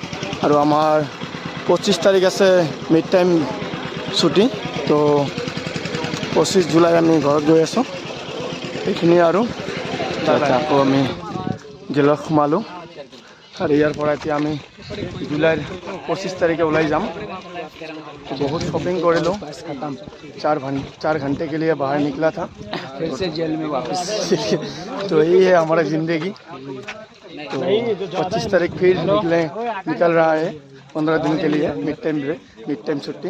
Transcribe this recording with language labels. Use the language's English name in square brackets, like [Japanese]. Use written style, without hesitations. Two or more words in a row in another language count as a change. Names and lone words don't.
[Assamese] আৰু আমাৰ 25 তাৰিখ আছে [English] mid time [Assamese] ছুটি। তো 25 জুলাই আমি ঘৰত গৈ আছোঁ। এইখিনিয়ে আৰু আকৌ আমি জেলত সোমালোঁ। আৰু ইয়াৰ পৰা এতিয়া আমি জুলাইৰ 25 তাৰিখে ওলাই যাম। [Hindi] बहुत शॉपिंग कर लो, 4 घंटे के लिए बाहर निकला था, फिर से जेल में वापस। तो यही है हमारा ज़िंदगी। तो 25 तारीख फिर निकल रहा है 15 दिन के लिए [English] mid time [Hindi] छुट्टी।